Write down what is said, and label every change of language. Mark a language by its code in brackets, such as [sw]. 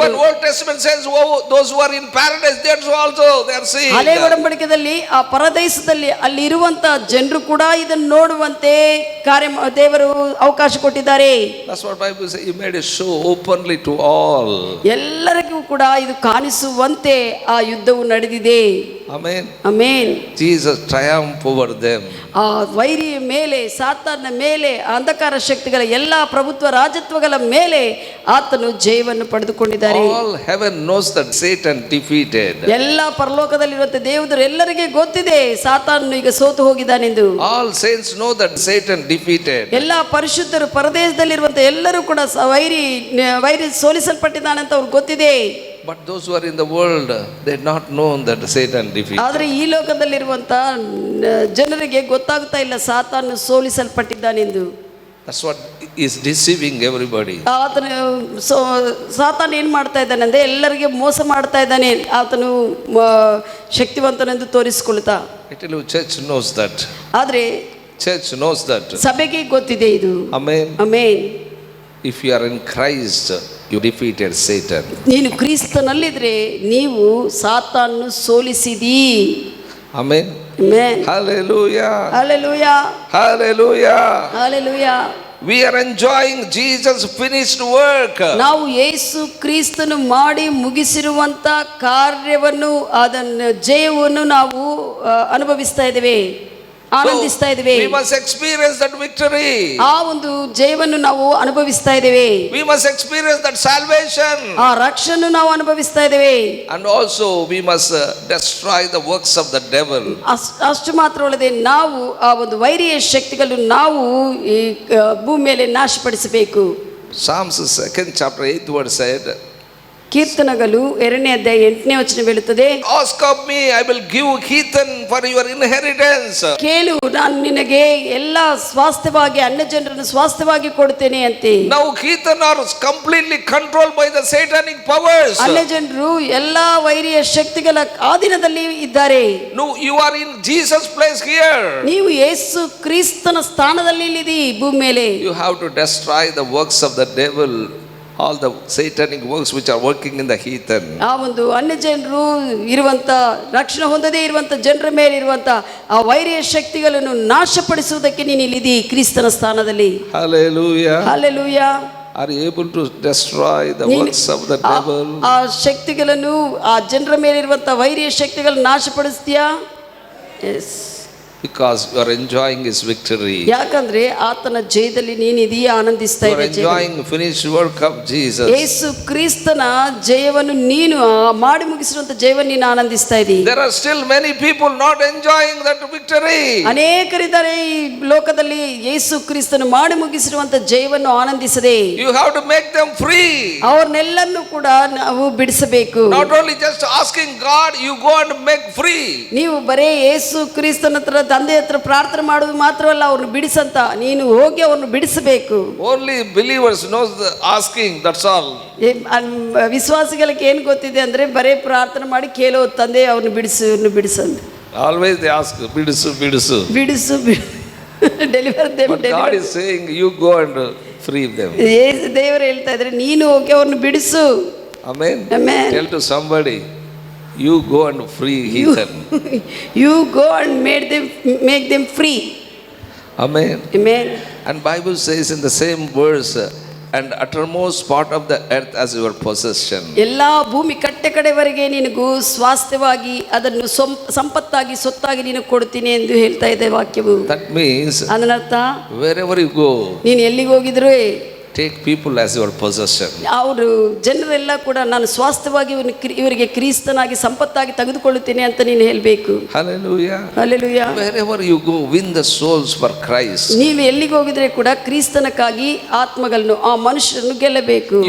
[en] Even Old Testament says, oh, those who are in paradise, that's also they are seeing. [kn] ಹಳೆ ಒಡಂಬಡಿಕೆಯಲ್ಲಿ ಆ ಪರದೇಶದಲ್ಲಿ ಅಲ್ಲಿ ಇರುವಂತ ಜನರು ಕೂಡ ಇದನ್ನು ನೋಡುವಂತೆ ದೇವರು ಅವಕಾಶ ಕೊಟ್ಟಿದ್ದಾರೆ. [en] That's what Bible says. He made a show openly to all. [kn] ಎಲ್ಲರಿಗೂ ಕೂಡ ಇದು ಕಾಣಿಸುವಂತೆ ಆ ಯುದ್ಧವು ನಡೆದಿದೆ. [en] Amen. [kn] Amen. [en] Jesus triumphed over them. [kn] ಆ ವೈರಿಯ ಮೇಲೆ ಸಾತಾನ ಮೇಲೆ ಅಂಧಕಾರ ಶಕ್ತಿಗಳ ಎಲ್ಲಾ ಪ್ರಭುತ್ವ ರಾಜತ್ವಗಳ ಮೇಲೆ ಆತನು ಜಯವನ್ನು ಪಡೆದುಕೊಂಡಿದ್ದಾರೆ. [en] All heaven knows that Satan defeated. [kn] ಎಲ್ಲ ಪರಲೋಕದಲ್ಲಿರುವಂತ ದೇವರು ಎಲ್ಲರಿಗೆ ಗೊತ್ತಿದೆ ಸಾತಾನನು ಈಗ ಸೋತು ಹೋಗಿದ್ದಾನೆಂದು. [en] All saints know that Satan defeated. [kn] ಎಲ್ಲ ಪರಿಶುದ್ಧರು ಪರದೇಶದಲ್ಲಿರುವಂತ ಎಲ್ಲರೂ ಕೂಡ ವೈರಿ ಸೋಲಿಸಲ್ಪಟ್ಟಿದ್ದಾನೆ ಅಂತ ಅವ್ರಿಗೆ ಗೊತ್ತಿದೆ. [en] But those who are in the world, they had not known that Satan defeated. [kn] ಆದರೆ ಈ ಲೋಕದಲ್ಲಿರುವಂತ ಜನರಿಗೆ ಗೊತ್ತಾಗ್ತಾ ಇಲ್ಲ ಸಾತಾನು ಸೋಲಿಸಲ್ಪಟ್ಟಿದ್ದಾನೆಂದು. [en] That's what is deceiving everybody. [kn] ಆತನು ಸಾತಾನು ಏನ್ ಮಾಡ್ತಾ ಇದ್ದಾನೆ ಅಂದ್ರೆ ಎಲ್ಲರಿಗೆ ಮೋಸ ಮಾಡ್ತಾ ಇದ್ದಾನೆ. ಆತನು ಶಕ್ತಿವಂತನೆಂದು ತೋರಿಸಿಕೊಳ್ತಾ. [en] Church knows that. [kn] ಆದ್ರೆ [en] Church knows that. [kn] ಸಭೆಗೆ ಗೊತ್ತಿದೆ ಇದು. [en] Amen. [kn] Amen. [en] If you are in Christ, you defeated Satan. [kn] ನೀನು ಕ್ರಿಸ್ತನಲ್ಲಿದ್ರೆ ನೀವು ಸಾತಾನನ್ನು ಸೋಲಿಸಿದಿ. [en] Amen. Amen. Hallelujah. Hallelujah. Hallelujah. Hallelujah. We are enjoying Jesus' finished work. [kn] ನಾವು ಯೇಸು ಕ್ರಿಸ್ತನು ಮಾಡಿ ಮುಗಿಸಿರುವಂತ ಕಾರ್ಯವನ್ನು ಅದನ್ನು ಜಯವನ್ನು ನಾವು ಅನುಭವಿಸ್ತಾ ಇದ್ದೇವೆ, ಆನಂದಿಸ್ತಾ ಇದ್ದೇವೆ. [en] We must experience that victory. [kn] ಆ ಒಂದು ಜಯವನ್ನು ನಾವು ಅನುಭವಿಸ್ತಾ ಇದ್ದೇವೆ. [en] We must experience that salvation. [kn] ಆ ರಕ್ಷಣೆಯನ್ನು ನಾವು ಅನುಭವಿಸ್ತಾ ಇದ್ದೇವೆ. [en] And also we must destroy the works of the devil. [kn] ಅಷ್ಟು ಮಾತ್ರ ಅಲ್ಲದೆ ನಾವು ಆ ಒಂದು ವೈರಿಯ ಶಕ್ತಿಗಳನ್ನು ನಾವು ಈ ಭೂಮಿ ಮೇಲೆ ನಾಶಪಡಿಸಬೇಕು. [en] Psalms 2nd chapter 8th word said, [kn] ಕೀರ್ತನಗಳು 2ನೇ ಅಧ್ಯಾಯ 8ನೇ ವಚನ ಹೇಳುತ್ತದೆ, [en] ask of me, I will give heathen for your inheritance. [kn] ಕೇಳು, ನಾನು ನಿನಗೆ ಎಲ್ಲ ಸ್ವಾಸ್ಥ್ಯವಾಗಿ ಅನ್ಯ ಜನರನ್ನು ಸ್ವಾಸ್ಥ್ಯವಾಗಿ ಕೊಡ್ತೇನೆ ಅಂತೆ. [en] Now heathen are completely controlled by the satanic powers. [kn] ಅನ್ಯ ಜನರು ಎಲ್ಲಾ ವೈರಿಯ ಶಕ್ತಿಗಳ ಆಧೀನದಲ್ಲಿ ಇದ್ದಾರೆ. [en] No, you are in Jesus' place here. [kn] ನೀವು ಯೇಸು ಕ್ರಿಸ್ತನ ಸ್ಥಾನದಲ್ಲಿ ಇಲ್ಲಿದ್ದೀ ಭೂಮಿ ಮೇಲೆ. [en] You have to destroy the works of the devil, all the satanic works which are working in the heathen. [kn] ಆ ಒಂದು ಅನ್ಯ ಜನರು ಇರುವಂತ ರಕ್ಷಣೆ ಹೊಂದದೇ ಇರುವಂತ ಜನರ ಮೇಲೆ ಇರುವಂತ ಆ ವೈರಿಯ ಶಕ್ತಿಗಳನ್ನು ನಾಶಪಡಿಸುವುದಕ್ಕೆ ನೀನು ಇಲ್ಲಿದ್ದೀ ಕ್ರಿಸ್ತನ ಸ್ಥಾನದಲ್ಲಿ. [en] Hallelujah. [kn] Hallelujah. [en] Are you able to destroy the works of the devil? [kn] ಆ ಶಕ್ತಿಗಳನ್ನು, ಆ ಜನರ ಮೇಲೆ ಇರುವಂತ ವೈರಿಯ ಶಕ್ತಿಗಳನ್ನು ನಾಶಪಡಿಸ್ತೀಯಾ? [en] Yes. Because you are enjoying his victory. [kn] ಯಾಕಂದ್ರೆ ಆತನ ಜಯದಲ್ಲಿ ನೀನಿದೀಯ, ಆನಂದಿಸ್ತಾ [en] You are [kn] ಇದ್ದೀಯ. [en] enjoying finished work of Jesus. [kn] ಯೇಸು ಕ್ರಿಸ್ತನ ಜಯವನ್ನು ನೀನು ಮಾಡಿ ಮುಗಿಸಿರುವಂತ ಜಯವನ್ನು ನೀನು ಆನಂದಿಸ್ತಾ ಇದ್ದೀ. [en] There are still many people not enjoying that victory. [kn] ಅನೇಕರಿದ್ದಾರೆ ಈ ಲೋಕದಲ್ಲಿ ಯೇಸು ಕ್ರಿಸ್ತನು ಮಾಡಿ ಮುಗಿಸಿರುವಂತ ಜಯವನ್ನು ಆನಂದಿಸದೆ. [en] You have to make them free. [kn] ಅವ್ರನ್ನೆಲ್ಲನ್ನು ಕೂಡ ನಾವು ಬಿಡಿಸಬೇಕು. [en] Not only just asking God, you go and make free. [kn] ನೀವು ಬರೇ ಯೇಸು ಕ್ರಿಸ್ತನ ಹತ್ರ, ತಂದೆ ಹತ್ರ ಪ್ರಾರ್ಥನೆ ಮಾಡುವುದು ಮಾತ್ರವಲ್ಲ, ಅವ್ರನ್ನು ಬಿಡಿಸಂತ ನೀನು ಹೋಗಿ ಅವ್ರನ್ನು ಬಿಡಿಸಬೇಕು. [en] Only believers knows the asking, that's all. [kn] ವಿಶ್ವಾಸಿಗಳಿಗೆ ಏನು ಗೊತ್ತಿದೆ ಅಂದ್ರೆ ಬರೇ ಪ್ರಾರ್ಥನೆ ಮಾಡಿ ಕೇಳೋ, ತಂದೆ ಅವ್ರನ್ನು ಬಿಡಿಸು, ಇವ್ರನ್ನು ಬಿಡಿಸಂತ. [en] Always they ask, [kn] bidisu. ಬಿಡಿಸು [en] Deliver them. But God is saying, you go and free them. [kn] ದೇವರು ಹೇಳ್ತಾ ಇದ್ರೆ ನೀನು ಹೋಗಿ ಅವ್ರನ್ನು ಬಿಡಿಸು. [en] Amen. Amen. Tell to somebody, you go and free heathen. You go and make them free. Amen. Amen. And Bible says in the same verse, and uttermost part of the earth as your possession. [kn] ಎಲ್ಲಾ ಭೂಮಿ ಕಟ್ಟೆ ಕಡೆವರೆಗೆ ನಿನಗೂ ಸ್ವಾಸ್ಥ್ಯವಾಗಿ ಅದನ್ನು ಸಂಪತ್ತಾಗಿ ಸೊತ್ತಾಗಿ ನೀನು ಕೊಡ್ತೀನಿ ಎಂದು ಹೇಳ್ತಾ ಇದೆ ವಾಕ್ಯವು. [en] That means [kn] ಅದನ್ನರ್ಥ, [en] wherever you go, [kn] ನೀನು ಎಲ್ಲಿಗೆ ಹೋಗಿದ್ರು [en] take people as your possession. [kn] ಅವರು ಜನರೆಲ್ಲ ಕೂಡ ನಾನು ಸ್ವಾಸ್ಥ್ಯವಾಗಿ ಇವರಿಗೆ ಕ್ರಿಸ್ತನಾಗಿ ಸಂಪತ್ತಾಗಿ ತೆಗೆದುಕೊಳ್ಳುತ್ತೇನೆ ಅಂತ ನೀನು ಹೇಳಬೇಕು. [en] Hallelujah. [kn] Hallelujah. [en] Wherever you go, win the souls for Christ. [kn] ನೀವು ಎಲ್ಲಿಗೆ ಹೋಗಿದ್ರೆ ಕೂಡ ಕ್ರಿಸ್ತನಕ್ಕಾಗಿ ಆತ್ಮಗಳನ್ನು, ಆ ಮನುಷ್ಯರನ್ನು ಗೆಲ್ಲಬೇಕು.